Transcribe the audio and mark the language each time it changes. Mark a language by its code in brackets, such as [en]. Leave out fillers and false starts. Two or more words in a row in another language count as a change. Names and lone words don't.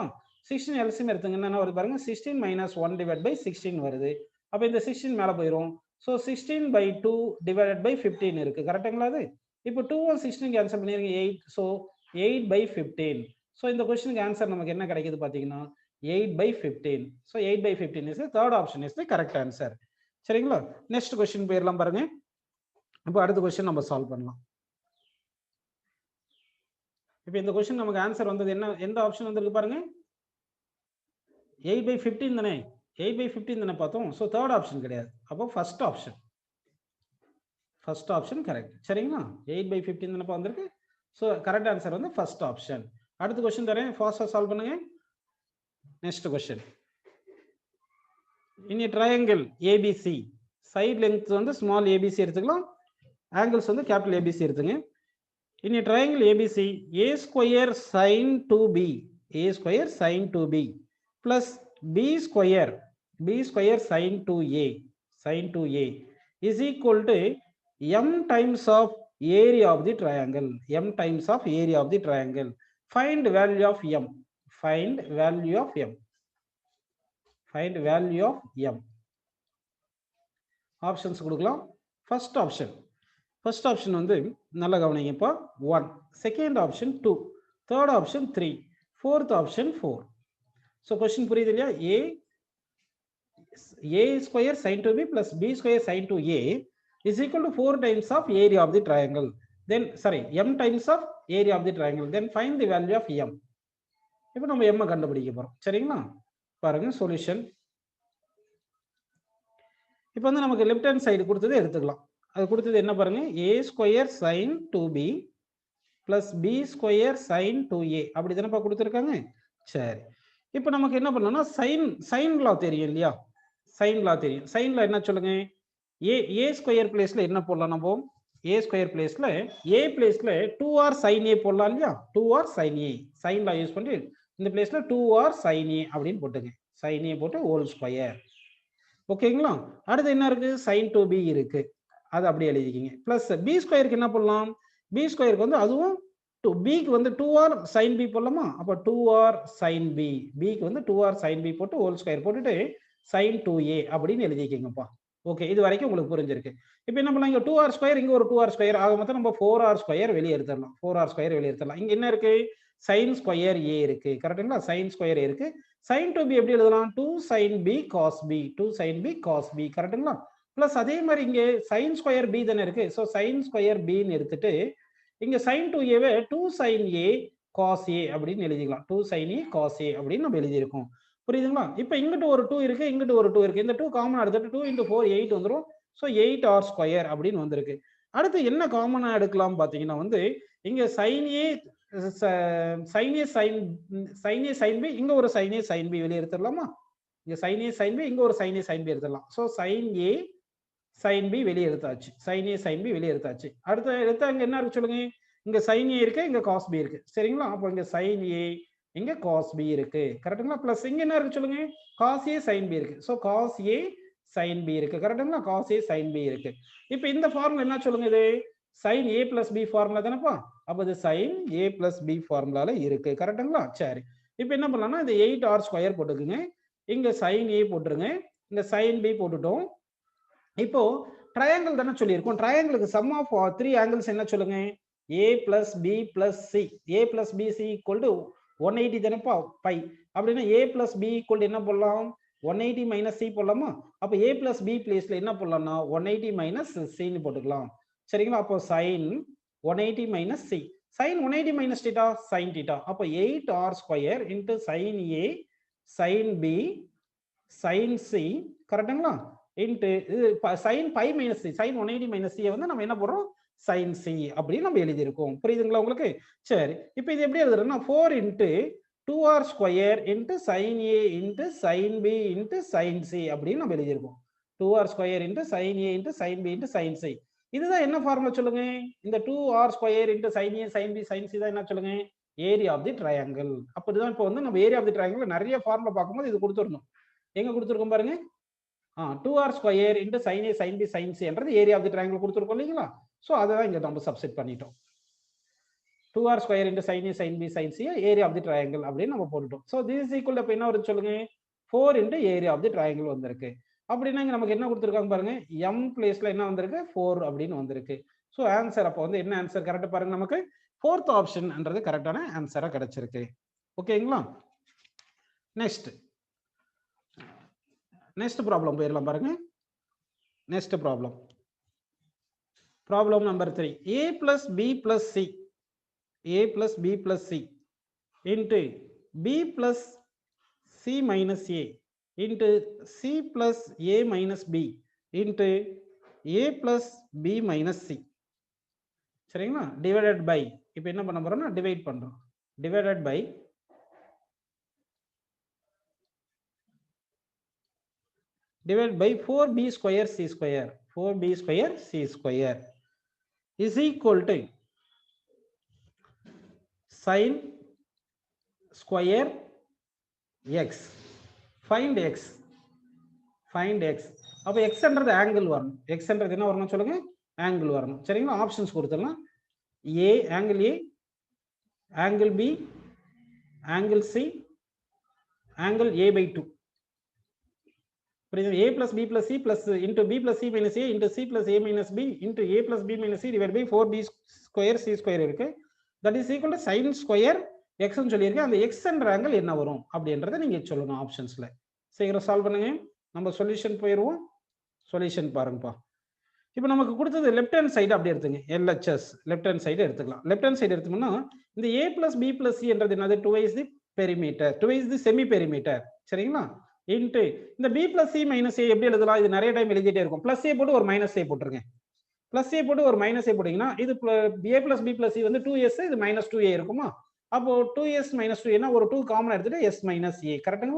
[ta] 16 எல்சிஎம் எடுத்துங்க, என்ன வருது பாருங்க, [en] 16 minus 1 divided by 16 [ta] வருது. அப்ப இந்த 16 மேல போயிரும். சோ 16/2 [en] divided by 15 [ta] இருக்கு. கரெக்ட்டுங்களா? அது இப்போ 2 and 16 கேன்சல் பண்ணிருங்க, 8. சோ 8/15. சோ இந்த क्वेश्चनக்கு ஆன்சர் நமக்கு என்ன கிடைக்குது பாத்தீங்கன்னா 8/15. [en] சோ 8/15 is the third option is the correct answer. [ta] சரிங்களா? [en] next question [ta] போயிரலாம் பாருங்க. இப்போ அடுத்த क्वेश्चन நம்ம சால்வ் பண்ணலாம். இப்போ இந்த क्वेश्चन நமக்கு ஆன்சர் வந்தது என்ன, எந்த ஆப்ஷன் வந்திருக்கு பாருங்க, 8/15 தானே, 8/15 தானே பார்த்தோம். [en] so third option [ta] கிடையாது. அப்போ [en] first option, first option correct. [ta] சரிங்களா? 8/15 தானே வந்திருக்கு. [en] so correct answer [ta] வந்து [en] first option. [ta] அடுத்த கொஸ்டின் தரேன், ஃபாஸ்டா சால்வ் பண்ணுங்க. [en] next question, in a triangle ABC, side length [ta] வந்து [en] small ABC [ta] எடுத்துக்கலாம், ஆங்கிள்ஸ் வந்து [en] capital ABC [ta] எடுத்துங்க. [en] in a triangle ABC, a square sin 2b, a square sin 2b plus b square sin 2a is equal to m times of area of the triangle. M times of area of the triangle. Find value of m. Find value of m. Find value of m. Options கொடுக்கலாம். First option [ta] வந்து நல்ல கவனிங்கப்பா, 1. [en] Second option 2. Third option 3. Fourth option 4. So question [ta] புரியுது இல்லையா? [en] a square sin 2b plus b square sin 2a is equal to 4 times of area of the triangle. Then sorry, m times of area of the triangle. Then find the value of m. [ta] இப்போ நம்ம m கண்டுபிடிக்க போறோம். சரிங்களா? பாருங்க சொல்யூஷன். இப்போ வந்து நமக்கு [en] left hand side [ta] கொடுத்தது எடுத்துக்கலாம். அது கொடுத்தது என்ன பாருங்க, [en] a square sin 2b plus b square sin 2a [ta] அப்படி தானப்பா கொடுத்துருக்காங்க. சரி, இப்போ நமக்கு என்ன பண்ணலாம்னா [en] sine law [ta] தெரியும் இல்லையா, [en] sine law [ta] தெரியும். [en] sine law [ta] என்ன சொல்லுங்க, [en] a square [ta] பிளேஸ்ல என்ன போடலாம், நம்ம [en] a square [ta] பிளேஸ்ல ஏ பிளேஸ்ல [en] 2r sin a [ta] போடலாம் இல்லையா, [en] 2r sin a. sine law use [ta] பண்ணி இந்த பிளேஸ்ல [en] 2r sin a [ta] அப்படின்னு போட்டுங்க. [en] sin a [ta] போட்டு [en] whole square. [ta] ஓகேங்களா? அடுத்து என்ன இருக்கு? [en] sin 2b [ta] இருக்கு. அது அப்படியே எழுதிக்கிங்க. பிளஸ் b ஸ்கொயருக்கு என்ன பண்ணலாம்? b ஸ்கொயருக்கு வந்து அதுவும் b க்கு வந்து [en] 2r sin b [ta] போடலாமா? அப்ப [en] 2r sin b. [ta] b க்கு வந்து [en] 2r sin b [ta] போட்டு [en] whole square [ta] போட்டுட்டு [en] sin 2a [ta] அப்படின்னு எழுதிக்கிங்கப்பா. ஓகே, இது வரைக்கும் உங்களுக்கு புரிஞ்சிருக்கு. இப்போ என்ன பண்ணலாம்? இங்க [en] 2r square, [ta] இங்க ஒரு [en] 2r square, [ta] ஆக மொத்தம் நம்ம [en] 4r square [ta] வெளியே எடுத்துடலாம். [en] 4r square [ta] வெளியே எடுத்துடலாம். இங்க என்ன இருக்கு? [en] sin square a [ta] இருக்கு. கரெக்ட்டுங்களா? [en] sin square a [ta] இருக்கு. [en] sin 2b [ta] எப்படி எழுதலாம்? [en] 2 sin b cos b. 2 sin b cos b. [ta] கரெக்ட்டுங்களா? பிளஸ் அதே மாதிரி இங்க [en] sin square b [ta] தானே இருக்கு. சோ [en] sin square b [ta] ன்னு எடுத்துட்டு இங்க [en] sin 2a [ta] வை [en] 2 sin a cos a [ta] அப்படின்னு எழுதிக்கலாம். [en] 2 sin a cos a [ta] அப்படின்னு நம்ம எழுதியிருக்கோம். புரியுதுங்களா? இப்போ இங்கிட்டு ஒரு 2 இருக்கு, இங்கிட்டு ஒரு 2 இருக்கு. இந்த 2 காமன் எடுத்துட்டு 2 into 4 8 வந்துரும். சோ [en] 8r square [ta] அப்படின்னு வந்திருக்கு. அடுத்து என்ன காமனா எடுக்கலாம் பாத்தீங்கன்னா வந்து இங்க [en] sin a sin a sin b, [ta] இங்க ஒரு [en] sin a sin b [ta] வெளிய எடுத்துடலாமா? இங்க [en] sin a sin b, [ta] இங்க ஒரு [en] sin a sin b [ta] எடுத்துடலாம். சோ [en] sin a sin b [ta] வெளிய எடுத்தாச்சு. [en] sin a sin b [ta] வெளிய எடுத்தாச்சு. அடுத்து எடுத்தா இங்க என்ன இருக்கு சொல்லுங்க? இங்க [en] sin a [ta] இருக்கு, இங்க [en] cos b [ta] இருக்கு. சரிங்களா? அப்ப இங்க [en] sin a, [ta] இங்க [en] cos b [ta] இருக்கு. கரெக்ட்டுங்களா? பிளஸ் இங்க என்ன இருக்கு சொல்லுங்க? [en] cos a sin b [ta] இருக்கு. சோ [en] cos a sin b [ta] இருக்கு. கரெக்ட்டுங்களா? [en] cos a sin b [ta] இருக்கு. இப்போ இந்த ஃபார்முலா என்ன சொல்லுங்க? இது [en] sin a plus b formula [ta] தானேப்பா? அப்ப இது [en] sin a plus b [ta] ஃபார்முலால இருக்கு. கரெக்ட்டுங்களா? சரி. இப்போ என்ன பண்ணலாம்னா இந்த [en] 8r square [ta] போட்டுக்குங்க. இங்க [en] sin a [ta] போட்டுருங்க. இங்க [en] sin b [ta] போட்டுட்டோம். இப்போ ட்ரையாங்கிள் தானே சொல்லியிருக்கோம். ட்ரையாங்கிளுக்கு [en] sum of 3 angles [ta] என்ன சொல்லுங்க? [en] a plus b plus c. a plus b c equal to 180 தானேப்பா பை. [ta] அப்படின்னா [en] a plus b equal to [ta] என்ன போடலாம்? [en] 180 minus c [ta] போடலாமா? அப்ப [en] a plus b [ta] பிளேஸ்ல என்ன போடலாம்னா [en] 180 minus c [ta] ன்னு போட்டுக்கலாம். சரிங்களா? [en] அப்போ sin 180 minus c. sin 180 minus theta sin theta. அப்போ 8r square into sin a sin b sin c. கரெக்ட்டுங்களா? into sin pi minus c. sin 180 minus c [ta] வந்து நம்ம என்ன போடுறோம்? [en] sin c [ta] அப்படி நம்ம எழுதி இருக்கோம். புரியுதுங்களா உங்களுக்கு? சரி. [en] இப்போ இது எப்படி எழுதுறோம்னா 4 into 2r square into sin a into sin b into sin c [ta] அப்படின்னு நம்ம எழுதி இருக்கோம். [en] 2r square into sin a into sin b into sin c. [ta] இதுதான் என்ன ஃபார்முலா சொல்லுங்க? [en] இந்த 2r square into sin a sin b sin c [ta] தான் என்ன சொல்லுங்க? [en] area of the triangle. [ta] அப்படிதான் இப்போ வந்து நம்ம [en] area of the triangle [ta] நிறைய ஃபார்முலா பார்க்கும்போது இது கொடுத்துடணும். எங்க கொடுத்துருக்கோம் பாருங்க. [en] 2r square into sin a sin b sin c [ta] என்றது [en] area of the triangle [ta] கொடுத்துருக்கோம் இல்லைங்களா? சோ அதை தான் இங்க நம்ம சப்ஸ்டிட் பண்ணிட்டோம். [en] 2r square into sin a sin b sin c area of the triangle [ta] அப்படின்னு நம்ம போட்டுட்டோம். [en] சோ this is equal to [ta] என்ன வருது சொல்லுங்க? [en] 4 into area of the triangle வந்திருக்கு. [ta] அப்படின்னா இங்க நமக்கு என்ன கொடுத்துருக்காங்க பாருங்க? m பிளேஸ்ல என்ன வந்திருக்கு? 4 அப்படின்னு வந்திருக்கு. சோ ஆன்சர் அப்போ வந்து என்ன ஆன்சர் கரெக்ட் பாருங்க, நமக்கு [en] 4th option [ta] என்றது கரெக்டான ஆன்சரா கிடைச்சிருக்கு. ஓகேங்களா? [en] next problem [ta] போயிடலாம் பாருங்க. [en] next problem number 3. a plus b plus c into b plus c minus a into c plus a minus b into a plus b minus c. [ta] சரிங்களா? [en] divided by, [ta] இப்போ என்ன பண்ண போறோம்னா டிவைட் பண்றோம். [en] divided by divided by 4b square c square. 4b square c square is equal to sin square x. Find x. [ta] அப்போ x என்றது ஆங்கிள் வரணும். x என்றது என்ன வரணும் சொல்லுங்க? ஆங்கிள் வரணும். சரிங்களா? ஆப்ஷன்ஸ் கொடுத்துடலாம். [en] a angle a, angle b, angle c, angle a by 2. a plus b plus c plus into b plus c minus a into c plus a minus b into a plus b minus c divided by 4b square c square இருக்கு. that is equal to sin square x [ta] ன்னு சொல்லியிருக்கேன். அந்த x என்ற ஆங்கிள் என்ன வரும் அப்படின்றத நீங்க சொல்லணும் ஆப்ஷன்ஸ்ல. சீக்கிரம் சால்வ் பண்ணுங்க. நம்ம சொல்யூஷன் போயிடுவோம். சொல்யூஷன் பாருங்கப்பா. இப்போ நமக்கு கொடுத்தது லெஃப்ட் ஹேண்ட் சைடு அப்படி எடுத்துங்க. LHS [en] left hand side [ta] எடுத்துக்கலாம். [en] left hand side [ta] எடுத்தோம்னா இந்த [en] a plus b plus c [ta] என்றது என்னது? [en] 2 the perimeter, 2 the semi perimeter. [ta] சரிங்களா? இன்ட்டு இந்த [en] b plus c minus a [ta] எப்படி எழுதலாம்? இது நிறைய டைம் எழுதிட்டே இருக்கும். [en] plus a [ta] போட்டு ஒரு [en] minus a [ta] போட்டுருங்க. [en] plus a [ta] போட்டு ஒரு [en] minus a [ta] போட்டீங்கன்னா இது [en] a plus b plus c [ta] வந்து 2s, இது [en] minus 2a [ta] இருக்குமா? அப்போ [en] 2s minus 2a [ta] னா ஒரு 2 காமன் எடுத்துட்டு [en] s minus a. [ta] கரெக்ட்டுங்களா?